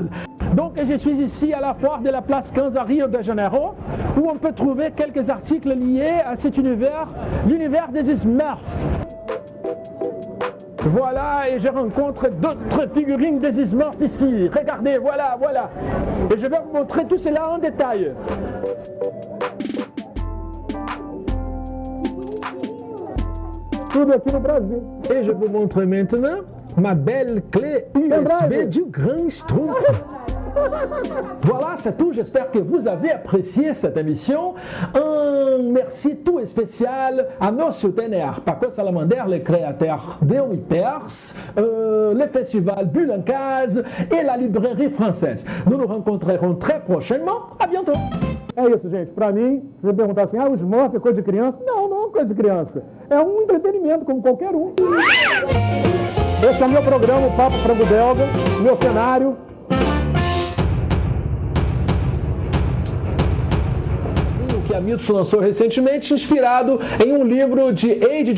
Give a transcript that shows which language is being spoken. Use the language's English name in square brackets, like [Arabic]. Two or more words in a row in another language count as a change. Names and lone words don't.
[French] Donc, je suis ici à la foire de la place 15 à Rio de Janeiro, où on peut trouver quelques articles liés à cet univers, l'univers des Smurfs. Voilà, et je rencontre d'autres figurines des Smurfs ici. Regardez, voilà, voilà. Et je vais vous montrer tout cela en détail. [Portuguese] Tudo aqui no Brasil. [French] Et je vous montre maintenant ma belle clé USB du Grand Schtroumpf. Voilà, c'est tout. J'espère que vous avez apprécié cette émission. Un merci tout spécial à nos souteneurs, Paco Salamander, le créateur de Whippers, le festival Bulle en Case et la librairie française. Nous nous rencontrerons très prochainement. À bientôt. [Portuguese] É isso, gente. Para mim, se você perguntar assim, o Smurf é coisa de criança? Não, não é coisa de criança. É um entretenimento como qualquer um. Esse é o meu programa, o Papo Frango Belga, meu cenário. Que a Mitos lançou recentemente, inspirado em um livro de H.G.